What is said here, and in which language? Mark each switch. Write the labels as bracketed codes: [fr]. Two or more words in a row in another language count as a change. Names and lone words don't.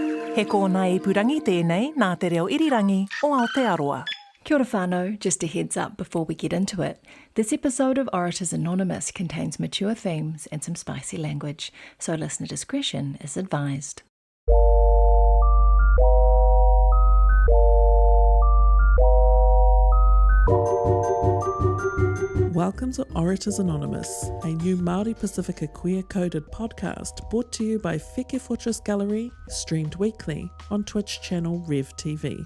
[mi] He kōna ipurangi tēnei nā te reo irirangi o Aotearoa. Kia ora whānau, [en] just a heads up before we get into it. This episode of Orators Anonymous contains mature themes and some spicy language, so listener discretion is advised. Welcome to Orators Anonymous, a new Māori Pacifica queer-coded podcast brought to you by Wheke Fortress Gallery, streamed weekly on Twitch channel Rev TV.